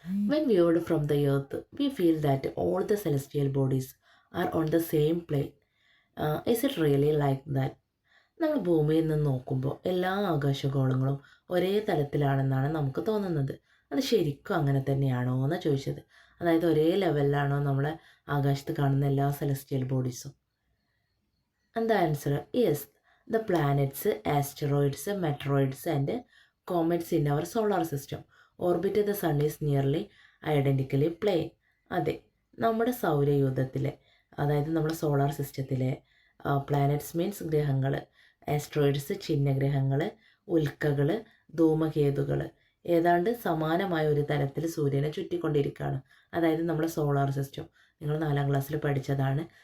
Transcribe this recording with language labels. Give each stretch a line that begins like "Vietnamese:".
English: When viewed from the earth, we feel that all the celestial bodies are on the same plane. Is it really like that?
Malayalam: നമ്മൾ ഭൂമിയിൽ നിന്ന് നോക്കുമ്പോൾ എല്ലാ ആകാശഗോളങ്ങളും ഒരേ തലത്തിലാണെന്നാണ് നമുക്ക് തോന്നുന്നത്. അത് ശരിക്കും അങ്ങനെ തന്നെയാണോ എന്നാണ് ചോദിച്ചത്. അതായത് ഒരേ ലെവലിലാണോ നമ്മളെ ആകാശത്ത് കാണുന്ന എല്ലാ celestial ബോഡീസും?
English: And the answer is the planets, asteroids, meteoroids and comets in our solar system orbit the sun is nearly identically plane.
Malayalam: അതെ, നമ്മുടെ സൗരയൂഥത്തിലെ, അതായത് നമ്മുടെ സോളാർ സിസ്റ്റത്തിലെ
English: planets means
Malayalam: ഗ്രഹങ്ങൾ, ആസ്ട്രോയിഡ്സ് ചിഹ്നഗ്രഹങ്ങൾ, ഉൽക്കകൾ, ധൂമകേതുകൾ ഏതാണ്ട് സമാനമായ ഒരു തരത്തിൽ സൂര്യനെ ചുറ്റിക്കൊണ്ടിരിക്കുകയാണ്. അതായത് നമ്മുടെ സോളാർ സിസ്റ്റം നിങ്ങൾ 4ാം ക്ലാസ്സിൽ പഠിച്ചതാണ്.